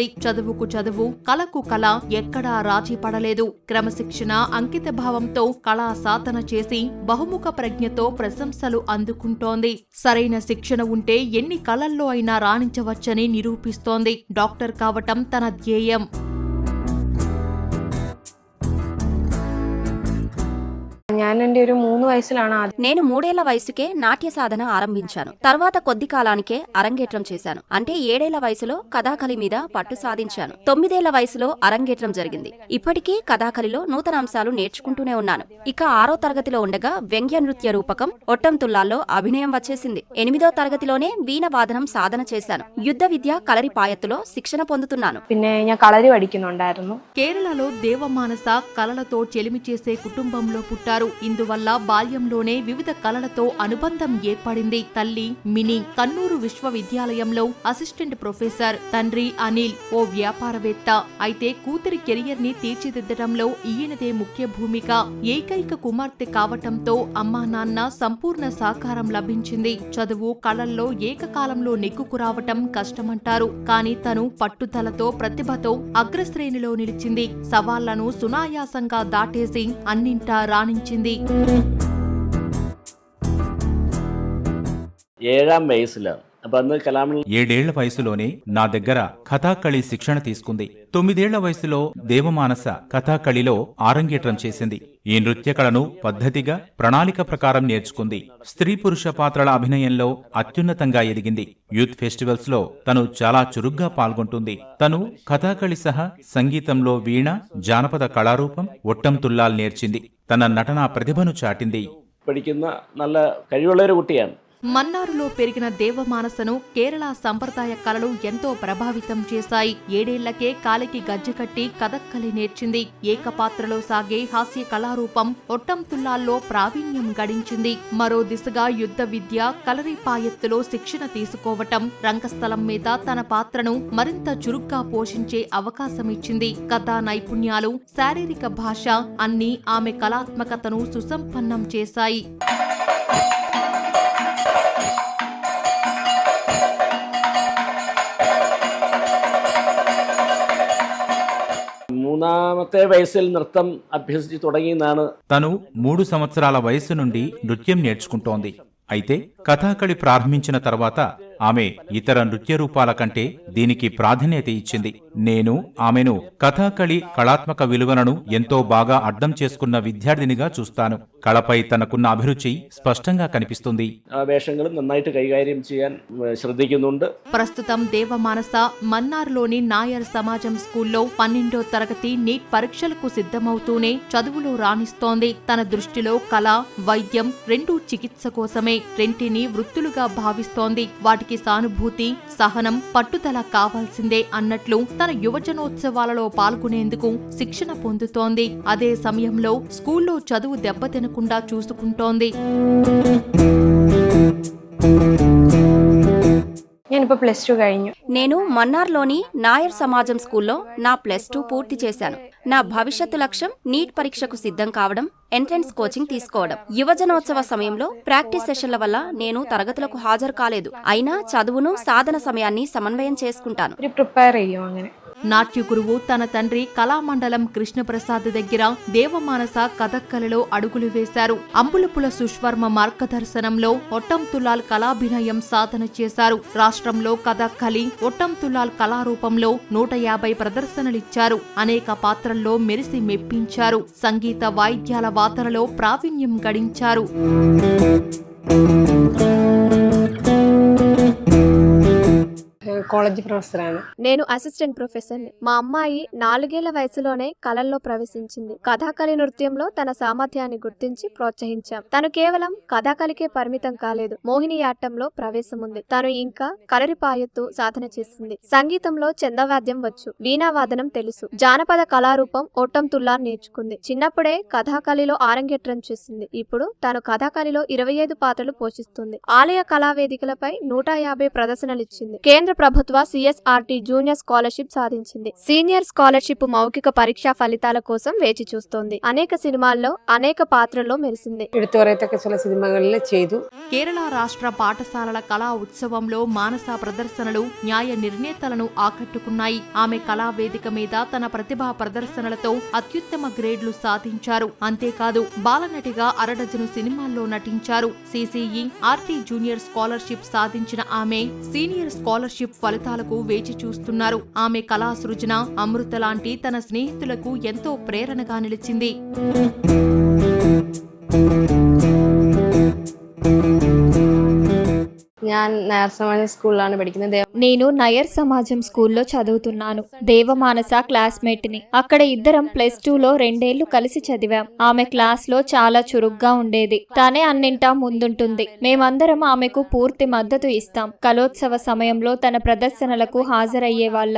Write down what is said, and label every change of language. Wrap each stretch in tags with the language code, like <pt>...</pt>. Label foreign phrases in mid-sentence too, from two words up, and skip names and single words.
<te>చదువుకు చదువు, కళకు కళ ఎక్కడా రాజీ పడలేదు. క్రమశిక్షణ, అంకిత భావంతో కళా సాధన చేసి బహుముఖ ప్రజ్ఞతో ప్రశంసలు అందుకుంటోంది. సరైన శిక్షణ ఉంటే ఎన్ని కళల్లో అయినా రాణించవచ్చని నిరూపిస్తోంది. డాక్టర్ కావటం తన ధ్యేయం.</te> <ml>ഞാൻ ഞാൻ എൻ്റെ ഒരു 3 വയസ്സിലാണ് ആദ്യം.</ml> <te>నేను 3 ఏళ్ల వయసుకే నాట్య సాధన ఆరంభించాను. తర్వాత కొద్ది కాలానికే అరంగేట్రం చేశాను. అంటే 7 ఏళ్ల వయసులో కథాకళి మీద పట్టు సాధించాను. 9 ఏళ్ల వయసులో అరంగేట్రం జరిగింది. ఇప్పటికీ కథాకళిలో నూతన అంశాలు నేర్చుకుంటూనే ఉన్నాను. ఇక 6వ తరగతిలో ఉండగా వ్యంగ్య నృత్య రూపకం ఒట్టంతుల్లాల్లో అభినయం వచ్చేసింది. 8వ తరగతిలోనే వీణ వాదనం సాధన చేశాను. యుద్ధ విద్య కలరిపాయత్తులో శిక్షణ పొందుతున్నాను.</te> <ml>പിന്നെ ഞാൻ കളരി പഠിക്കുന്നുണ്ടായിരുന്നു.</ml> <te>కేరళలో దేవమానస కళలతో చెలిమి చేసే కుటుంబంలో పుట్టారు. ఇందువల్ల బాల్యంలోనే వివిధ కళలతో అనుబంధం ఏర్పడింది. తల్లి మినీ కన్నూరు విశ్వవిద్యాలయంలో</te> <en>assistant professor,</en> <te>తండ్రి అనిల్ ఓ వ్యాపారవేత్త. అయితే కూతురి కెరియర్ ని తీర్చిదిద్దడంలో ఈయనదే ముఖ్య భూమిక. ఏకైక కుమార్తె కావటంతో అమ్మా నాన్న సంపూర్ణ సహకారం లభించింది. చదువు కళల్లో ఏకకాలంలో నెగ్గుకురావటం కష్టమంటారు. కానీ తను పట్టుదలతో ప్రతిభతో అగ్రశ్రేణిలో నిలిచింది. సవాళ్లను సునాయాసంగా దాటేసి అన్నింటా రాణించింది.</te> <ml>7ാം വയസ്സിലാണ്. അപ്പൊ അന്ന് കലാമണ്ഡലം</ml> <te>7 ఏళ్ల వయసులోనే నా దగ్గర కథాకళి శిక్షణ తీసుకుంది. 9 ఏళ్ల వయసులో దేవమానస కథాకళిలో ఆరంగేట్రం చేసింది. ఈ నృత్య కళను పద్ధతిగా ప్రణాళిక ప్రకారం నేర్చుకుంది. స్త్రీ పురుష పాత్రల అభినయంలో అత్యున్నతంగా ఎదిగింది.</te> <en>youth festivals</en> <te>లో తను చాలా చురుగ్గా పాల్గొంటుంది. తను కథాకళి సహా సంగీతంలో వీణ, జానపద కళారూపం, ఒట్టం తుల్లాల్ నేర్చింది. తన నటనా ప్రతిభను చాటింది.</te> <ml>പഠിക്കുന്ന നല്ല കഴിവുള്ള ഒരു കുട്ടിയാണ്.</ml> <te>మన్నారులో పెరిగిన దేవమానసను కేరళ సంప్రదాయ కళలు ఎంతో ప్రభావితం చేశాయి. 7 ఏళ్లకే కాలికి గజ్జెకట్టి కథక్కలి నేర్చింది. ఏకపాత్రలో సాగే హాస్య కళారూపం ఒట్టంతుల్లాల్లో ప్రావీణ్యం గడించింది. మరో దిశగా యుద్ధ విద్య, కలరిపాయత్తులో శిక్షణ తీసుకోవటం రంగస్థలం మీద తన పాత్రను మరింత చురుగ్గా పోషించే అవకాశమిచ్చింది. కథా నైపుణ్యాలు, శారీరక భాష అన్నీ ఆమె కళాత్మకతను సుసంపన్నం చేశాయి.</te> <ml>മൂന്നാമത്തെ വയസ്സിൽ നൃത്തം അഭ്യസിച്ചു തുടങ്ങിയെന്നാണ്.</ml> <te>తను 3 సంవత్సరాల వయసు నుండి నృత్యం నేర్చుకుంటోంది. అయితే కథాకళి ప్రారంభించిన తర్వాత ఆమె ఇతర నృత్య రూపాల కంటే దీనికి ప్రాధాన్యత ఇచ్చింది. నేను ఆమెను కథాకళి కళాత్మక విలువలను ఎంతో బాగా అర్థం చేసుకున్న విద్యార్థినిగా చూస్తాను. కళపై తనకున్న అభిరుచి స్పష్టంగా కనిపిస్తుంది.</te> <ml>ആ വേഷങ്ങളും നന്നായിട്ട് കൈകാര്യം ചെയ്യാൻ ശ്രദ്ധിക്കുന്നുണ്ട്.</ml> <te>ప్రస్తుతం దేవమానస మన్నార్లోని నాయర్ సమాజం స్కూల్లో 12వ తరగతి నీట్ పరీక్షలకు సిద్ధమవుతూనే చదువులో రాణిస్తోంది. తన దృష్టిలో కళ, వైద్యం రెండూ చికిత్స కోసమే. రెంటిని వృత్తులుగా భావిస్తోంది. వాటికి సానుభూతి, సహనం, పట్టుదల కావాల్సిందే అన్నట్లు తన యువజనోత్సవాలలో పాల్గొనేందుకు శిక్షణ పొందుతోంది. అదే సమయంలో స్కూల్లో చదువు దెబ్బతినకుండా చూసుకుంటోంది.</te> <ml>ഞാനിപ്പോൾ +2 കഴിഞ്ഞു.</ml> <te>నేను మన్నార్లోని నాయర్ సమాజం స్కూల్లో నా +2 పూర్తి చేశాను. నా భవిష్యత్తు లక్ష్యం నీట్ పరీక్షకు సిద్ధం కావడం,</te> <en>entrance coaching</en> <te>తీసుకోవడం. యువజనోత్సవ సమయంలో</te> <en>practice sessionల</en> <te>వల్ల నేను తరగతులకు హాజరు కాలేదు. అయినా చదువును, సాధన సమయాన్ని సమన్వయం చేసుకుంటాను.</te> <ml>ഒരു പ്രിപ്പയർ ചെയ്യും അങ്ങനെ.</ml> <te>నాట్య గురువు తన తండ్రి కళామండలం కృష్ణప్రసాద్ దగ్గర దేవమానస కథక్కలిలో అడుగులు వేశారు. అంబులపుల సుష్వర్మ మార్గదర్శనంలో ఒట్టంతుల్లాల్ కళాభినయం సాధన చేశారు. రాష్ట్రంలో కథక్కలి, ఒట్టంతుల్లాల్ కళారూపంలో 150 ప్రదర్శనలిచ్చారు. అనేక పాత్రల్లో మెరిసి మెప్పించారు. సంగీత వాయిద్యాల వాదనలో ప్రావీణ్యం గడించారు.</te> <en>college professorആണ്.</en> <te>నేను</te> <en>assistant professorని.</en> <te>మా అమ్మాయి 4 ఏళ్ల వయసులోనే కళల్లో ప్రవేశించింది. కథాకళి నృత్యంలో తన సామర్థ్యాన్ని గుర్తించి ప్రోత్సహించాం. తను కేవలం కథాకళికే పరిమితం కాలేదు, మోహినియాట్టంలో ప్రవేశం ఉంది. తను ఇంకా కలరిపాయత్తు సాధన చేసింది. సంగీతంలో చందవాద్యం వచ్చు, వీణావాదనం తెలుసు. జానపద కళారూపం ఒట్టంతుల్లాల్ నేర్చుకుంది. చిన్నప్పుడే కథాకళిలో ఆరంగేట్రం చేసింది. ఇప్పుడు తను కథాకళిలో 25 పాత్రలు పోషిస్తుంది. ఆలయ కళావేదికలపై 150 ప్రదర్శనలిచ్చింది. కేంద్ర ప్రభుత్వ CSRT</te> <en>junior scholarship</en> <te>సాధించింది.</te> <en>senior scholarship</en> <te>మౌఖిక పరీక్షా ఫలితాల కోసం వేచి చూస్తోంది. అనేక సినిమాల్లో, అనేక పాత్రల్లో మెరిసింది.</te> <ml>എടുത്തു പറയത്തക്ക ചില സിനിമകളിൽ ചെയ്തു.</ml> <te>కేరళ రాష్ట్ర పాఠశాలల కళా ఉత్సవంలో మానస ప్రదర్శనలు న్యాయ నిర్ణేతలను ఆకట్టుకున్నాయి. ఆమె కళా వేదిక మీద తన ప్రతిభా ప్రదర్శనలతో అత్యుత్తమ గ్రేడ్లు సాధించారు. అంతేకాదు బాలనటిగా 6 డజను సినిమాల్లో నటించారు. CCERT</te> <en>junior scholarship</en> <te>సాధించిన ఆమె</te> <en>senior scholarship</en> <te>ఫలితాలకు వేచి చూస్తున్నారు. ఆమె కళా సృజన అమృత లాంటి తన స్నేహితులకు ఎంతో ప్రేరణగా నిలిచింది.</te> <ml>ഞാൻ നയർസമാനി സ്കൂളിലാണ് പഠിക്കുന്നത്.</ml> <te>నేను నయర్ సమాజం స్కూల్లో చదువుతున్నాను. దేవమానస క్లాస్మేట్ని. అక్కడ ఇద్దరం +2లో 2 ఏళ్లు కలిసి చదివాం. ఆమె క్లాస్లో చాలా చురుగ్గా ఉండేది. తనే అన్నింటా ముందుంటుంది. మేమందరం ఆమెకు పూర్తి మద్దతు ఇస్తాం. కలోత్సవ సమయంలో తన ప్రదర్శనలకు హాజరయ్యే వాళ్ళం.</te>